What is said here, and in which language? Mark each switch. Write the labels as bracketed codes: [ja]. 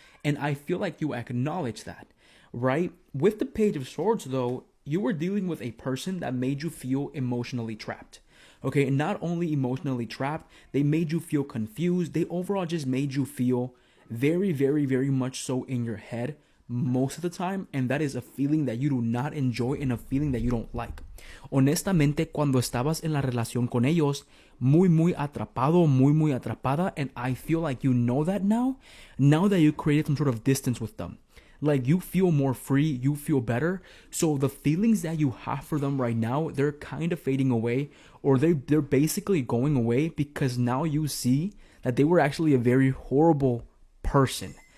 [en] And I feel like you acknowledge that, right? With the Page of Swords, though, you were dealing with a person that made you feel emotionally trapped. Okay, and not only emotionally trapped, they made you feel confused. They overall just made you feel very, very, very much so in your head most of the time. And that is a feeling that you do not enjoy and a feeling that you don't like. [es] Honestamente, cuando estabas en la relación con ellos, muy atrapado, muy atrapada. [en] And I feel like you know that now that you created some sort of distance with them. Like you feel more free, you feel better. So the feelings that you have for them right now, they're kind of fading away, or they're basically going away because now you see that they were actually a very horrible person.